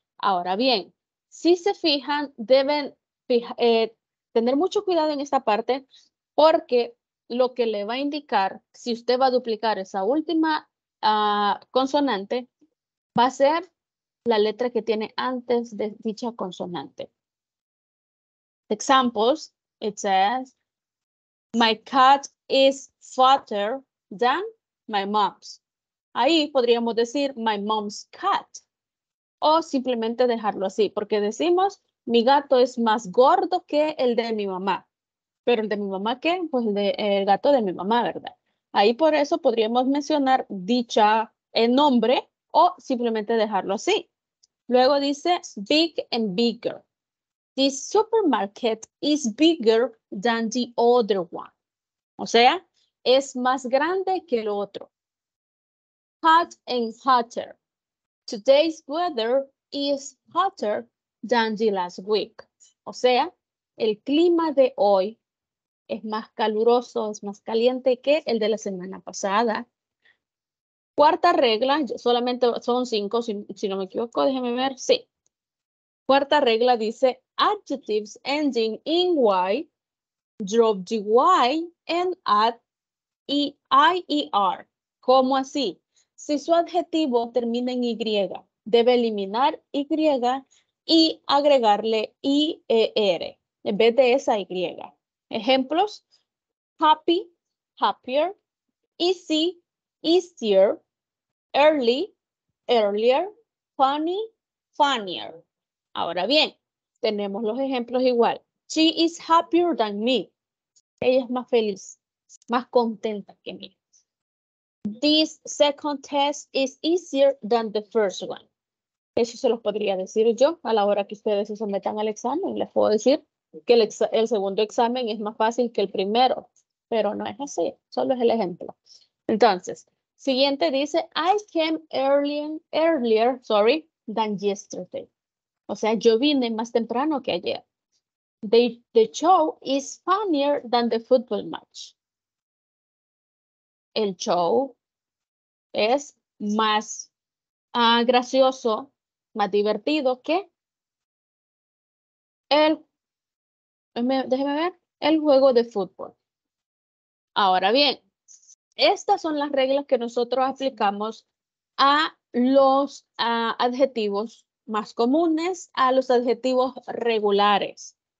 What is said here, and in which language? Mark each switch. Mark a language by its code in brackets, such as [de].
[es] Ahora bien, si se fijan, deben tener mucho cuidado en esta parte porque lo que le va a indicar, si usted va a duplicar esa última consonante, va a ser la letra que tiene antes de dicha consonante. [en] Examples, it says, my cat is fatter than my mom's. [es] Ahí podríamos decir [en] my mom's cat. [es] O simplemente dejarlo así, porque decimos, mi gato es más gordo que el de mi mamá. Pero el de mi mamá, ¿qué? Pues el gato de mi mamá, ¿verdad? Ahí por eso podríamos mencionar dicha nombre o simplemente dejarlo así. Luego dice big and bigger. [en] This supermarket is bigger than the other one. [es] O sea, es más grande que el otro. [en] Hot and hotter. Today's weather is hotter than the last week. [es] O sea, el clima de hoy es más caluroso, es más caliente que el de la semana pasada. Cuarta regla, solamente son 5, si no me equivoco, déjeme ver. Sí. Cuarta regla dice, [en] adjectives ending in Y, drop the Y and add IER. [es] ¿Cómo así? Si su adjetivo termina en Y, debe eliminar Y y agregarle IER en vez de esa Y. Ejemplos, happy, happier, easy, easier, early, earlier, funny, funnier. Ahora bien, tenemos los ejemplos igual. [en] She is happier than me. [es] Ella es más feliz, más contenta que mí. [en] This second test is easier than the first one. [es] Eso se los podría decir yo a la hora que ustedes se sometan al examen. Les puedo decir que el segundo examen es más fácil que el primero, pero no es así, solo es el ejemplo. Entonces, siguiente dice, [en] I came earlier than yesterday. [es] O sea, yo vine más temprano que ayer. [en] The show is funnier than the football match. [es] El show es más gracioso, más divertido que déjeme ver, el juego de fútbol. Ahora bien, estas son las reglas que nosotros aplicamos a los adjetivos más comunes, a los adjetivos regulares.